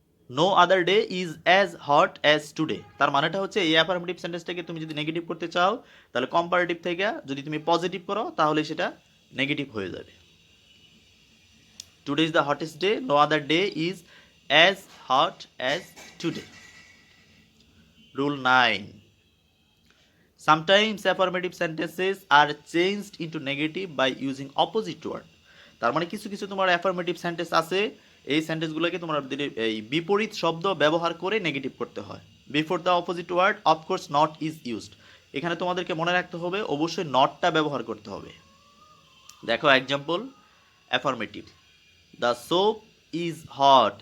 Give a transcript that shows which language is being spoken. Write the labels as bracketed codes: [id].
[en] No other day is as hot as today. [bn] তার মানেটা হচ্ছে এই অ্যাফার্মেটিভ সেন্টেন্সটাকে তুমি যদি নেগেটিভ করতে চাও, তাহলে কম্পারেটিভ থেকে যদি তুমি পজিটিভ করো তাহলে সেটা নেগেটিভ হয়ে যাবে। [en] Today is the hottest day, no other day is as hot as today. Rule 9, sometimes affirmative sentences are changed into negative by using opposite word. [bn] তার মানে কিছু কিছু তোমার অ্যাফার্মেটিভ সেন্টেন্স আছে, এই সেন্টেন্সগুলোকে তোমার এই বিপরীত শব্দ ব্যবহার করে নেগেটিভ করতে হয়। [en] Before the opposite word of course not is used. [bn] এখানে তোমাদেরকে মনে রাখতে হবে অবশ্যই নটটা ব্যবহার করতে হবে। [en] দেখো example, affirmative, the soap is hot.